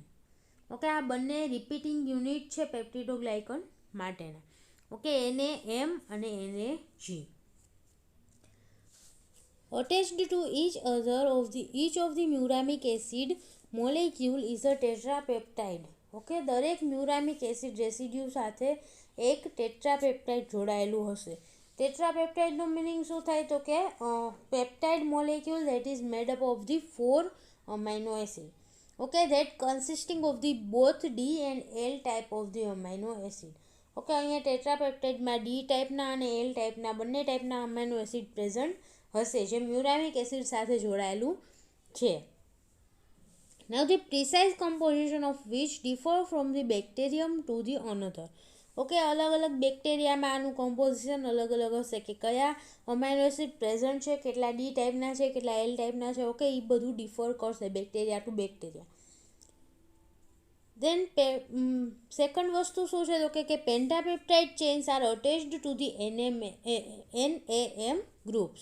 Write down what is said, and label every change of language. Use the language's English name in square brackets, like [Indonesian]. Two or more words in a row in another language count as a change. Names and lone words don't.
[Gujarati] ઓકે, આ બંને [English] repeating unit [Gujarati] છે પેપ્ટિડોગ્લાયકન માટેના. ઓકે, NaM અને NaG. [English] Attached to each of the muramic acid molecule is a tetrapeptide. [Gujarati] ઓકે, દરેક [English] muramic acid residue [Gujarati] સાથે એક ટેટ્રાપેપ્ટાઇડ જોડાયેલું હશે. ટેટ્રાપેપ્ટાઇડનો મિનિંગ શું થાય તો કે [English] peptide molecule that is made up of the 4 amino acid. [Gujarati] ઓકે, [English] that consisting of the both D and L type of the amino acid. [Gujarati] ઓકે, અહીંયા ટેટ્રાપેપ્ટાઇડમાં D ટાઈપના અને L ટાઈપના બંને ટાઈપના [English] amino acid present [Gujarati] હશે જે [English] muramic acid [Gujarati] સાથે જોડાયેલું છે. [English] Now the precise composition of which differ from the bacterium to the another. [Gujarati] ઓકે, અલગ અલગ બેક્ટેરિયામાં આનું કમ્પોઝિશન અલગ અલગ હશે કે કયા [English] amino acid present [Gujarati] છે, કેટલા ડી ટાઈપના છે, કેટલા એલ ટાઈપના છે. ઓકે, એ બધું ડિફર કરશે [English] bacteria to bacteria. then second [Gujarati] વસ્તુ શું છે તો કે [English] pentapeptide chains are attached to the NAM groups.